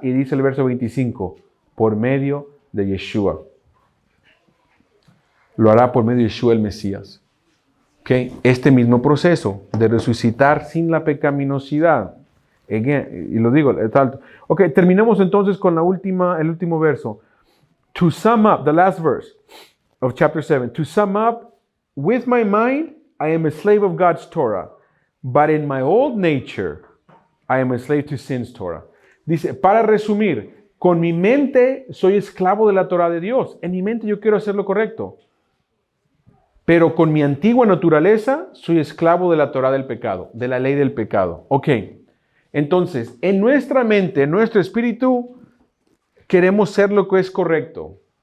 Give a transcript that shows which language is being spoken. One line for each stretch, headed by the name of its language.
Spanish: Y dice el verso 25, por medio de Yeshua. Lo hará por medio de Yeshua el Mesías. Okay. Este mismo proceso de resucitar sin la pecaminosidad. Again, y lo digo, tal. Ok, terminamos entonces con el último verso.
English: To sum up, the last verse of chapter 7. To sum up, with my mind, I am a slave of God's Torah. But in my old nature, I am a slave to sin's Torah.
Spanish: Dice, para resumir, con mi mente soy esclavo de la Torah de Dios. En mi mente yo quiero hacer lo correcto. Pero con mi antigua naturaleza soy esclavo de la Torah del pecado, de la ley del pecado. Ok, Entonces, en nuestra mente, en nuestro espíritu, queremos ser lo que es correcto.